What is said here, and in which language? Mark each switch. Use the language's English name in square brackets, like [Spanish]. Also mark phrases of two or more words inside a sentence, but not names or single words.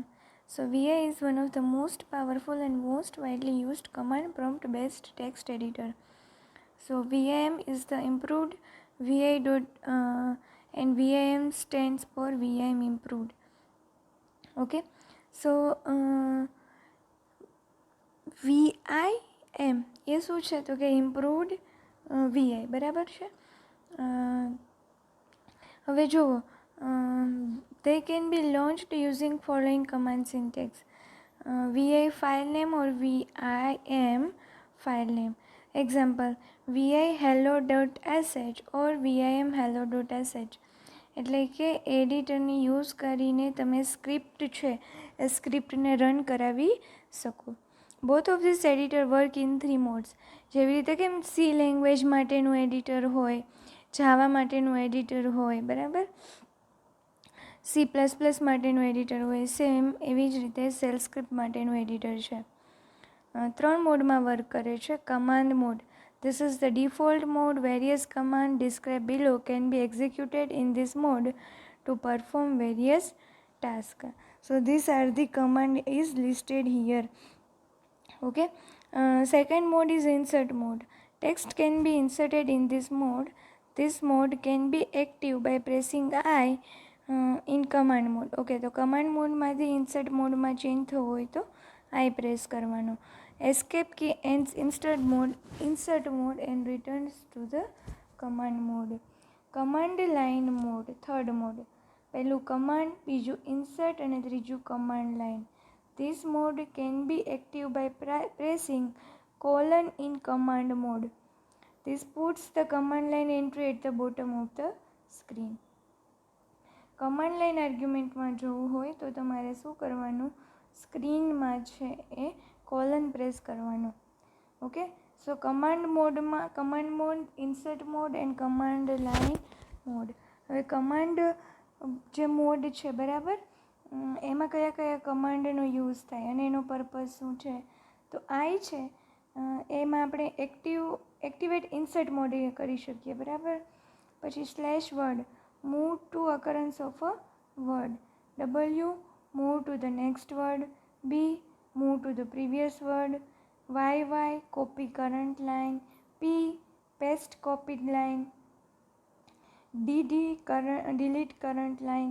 [English] So VI is one of the most powerful and most widely used command prompt based text editor. So VIM is the improved VI dot and VIM stands for VIM improved. [Gujarati] Okay, so VIM એ શું છે તો કે ઇમ્પ્રુવડ VI બરાબર છે. હવે જુઓ, [English] they can be launched using following command syntax: VI file name or VIM file name. Example: VI hello.sh or VIM hello.sh. [Gujarati] એટલે કે એડિટરને યુઝ કરીને તમે સ્ક્રિપ્ટ છે એ સ્ક્રિપ્ટને રન કરાવી શકો. [English] both of these editor work in 3 modes. [Gujarati] જેવી રીતે કેમ [English] C language [Gujarati] માટેનું એડિટર હોય, જાવા માટેનું એડિટર હોય, બરાબર, C++ માટેનું એડિટર હોય, સેમ એવી જ રીતે [English] shell script [Gujarati] માટેનું એડિટર છે. 3 મોડમાં વર્ક કરે છે. [English] command mode: this is the default mode. Various commands described below can be executed in this mode to perform various tasks. So these are the command is listed here. Okay. Second mode is insert mode. Text can be inserted in this mode. This mode can be active by pressing I in command mode. [Gujarati] Okay, તો [English] command mode [Gujarati] માંથી [English] insert mode [Gujarati] માં ચેન્જ થવું હોય તો I પ્રેસ કરવાનો. [English] Escape key ends insert mode and returns to the command mode. Command line mode, third mode. [Gujarati] પહેલું command, બીજું insert અને ત્રીજું [English] command line. This mode can be active by pressing colon in command mode. This puts the command line entry at the bottom of the screen. command line [Gujarati] આર્ગ્યુમેન્ટમાં જોવું હોય તો તમારે શું કરવાનું, સ્ક્રીનમાં છે એ [English] colon press [Gujarati] કરવાનો. [English] okay, so command mode, insert mode and command line mode. [Gujarati] હવે કમાન્ડ જે મોડ છે બરાબર, એમાં કયા કયા કમાન્ડનો યુઝ થાય અને એનો પર્પઝ શું છે, તો આઈ છે એમાં આપણે [English] activate insert mode [Gujarati] કરી શકીએ, બરાબર. [English] પછી /word move to occurrence of a word. W move to the next word. B move to the previous word. YY copy current line. P paste copied line. Delete current line.